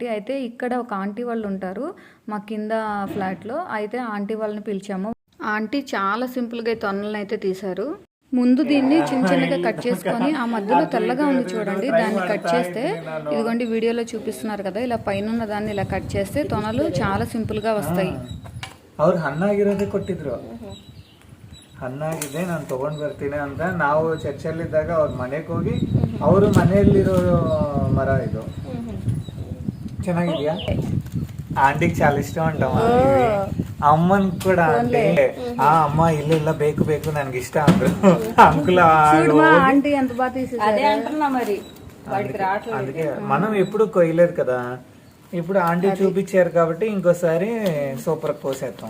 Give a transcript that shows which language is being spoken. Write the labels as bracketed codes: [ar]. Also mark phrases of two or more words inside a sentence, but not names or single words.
[te] అయితే ఇక్కడ ఒక ఆంటీ వాళ్ళు ఉంటారు మా కింద ఫ్లాట్లో. అయితే ఆంటీ వాళ్ళని పిలిచాము. ఆంటీ చాలా సింపుల్గా ఈ తొనల్ని అయితే తీశారు. ముందు దీన్ని చిన్నగా కట్ చేసుకొని ఆ మధ్యలో తెల్లగా ఉంది చూడండి, దాన్ని కట్ చేస్తే ఇదిగోండి వీడియోలో చూపిస్తున్నారు కదా, ఇలా పైన దాన్ని ఇలా కట్ చేస్తే తొనలు చాలా సింపుల్గా వస్తాయి. [kn] ಅವ್ರು ಹಣ್ಣಾಗಿರೋದೇ ಕೊಟ್ಟಿದ್ರು. ಹಣ್ಣಾಗಿದೆ ನಾನು ತಗೊಂಡ್ ಬರ್ತೀನಿ ಅಂತ ನಾವು ಚರ್ಚಲ್ಲಿದ್ದಾಗ ಅವ್ರ ಮನೆಗೆ ಹೋಗಿ ಅವರು ಮನೆಯಲ್ಲಿರೋ ಮರ ಇದು ಚೆನ್ನಾಗಿದ್ಯಾ, [te] ఆంటీకి చాలా ఇష్టం అంటాం. అమ్మని కూడా అంటే అమ్మ ఇల్లు ఇలా [kn] ಬೇಕು ಬೇಕು [te] నాకు ఇష్టం అంటారు అంకుల్. అందుకే మనం ఎప్పుడు కొయ్యలేదు కదా, ఇప్పుడు ఆంటీ చూపించారు కాబట్టి ఇంకోసారి సూపర్ కోసేస్తాం.